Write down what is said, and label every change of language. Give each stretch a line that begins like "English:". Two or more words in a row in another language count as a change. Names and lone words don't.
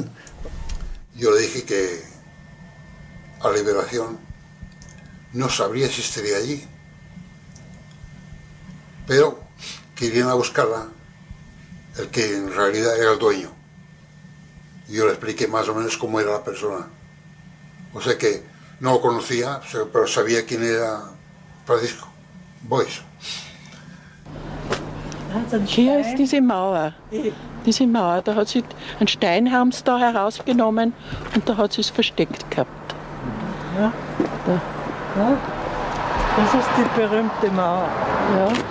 Spanish: Yo le dije que a la liberación no sabría si estaría allí, pero que irían a buscarla el que en realidad era el dueño. Y yo le expliqué más o menos cómo era la persona. O sea que no lo conocía, pero sabía quién era Francisco Boix.
German: Hier ist diese Mauer. Diese Mauer, da hat sie einen Stein haben sie da herausgenommen und da hat sie es versteckt gehabt. Ja, da. Ja. Das ist die berühmte Mauer. Ja.